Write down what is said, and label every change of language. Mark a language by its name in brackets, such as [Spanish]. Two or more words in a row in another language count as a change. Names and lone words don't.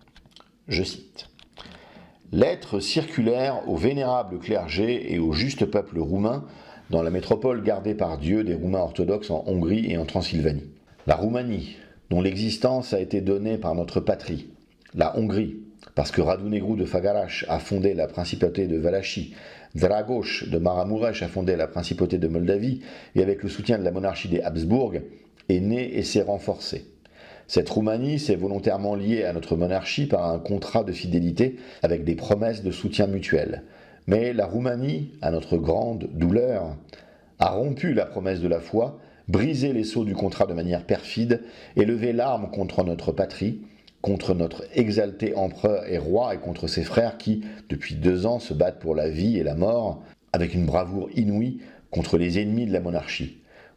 [French] Je cite. « Lettre circulaire au vénérable clergé et au juste peuple roumain dans la métropole gardée par Dieu des Roumains orthodoxes en Hongrie et en Transylvanie. La Roumanie, dont l'existence a été donnée par notre patrie. La Hongrie, parce que Radu Negru de Făgăraș a fondé la principauté de Valachie, Dragos de Maramureș a fondé la principauté de Moldavie et avec le soutien de la monarchie des Habsbourg, est née et s'est renforcée. Cette Roumanie s'est volontairement liée à notre monarchie par un contrat de fidélité avec des promesses de soutien mutuel. Mais la Roumanie, à notre grande douleur, a rompu la promesse de la foi, brisé les sceaux du contrat de manière perfide et levé l'arme contre notre patrie, contre notre exalté empereur et roi et contre ses frères qui, depuis 2 ans, se battent pour la vie et la mort avec une bravoure inouïe contre les ennemis de la monarchie.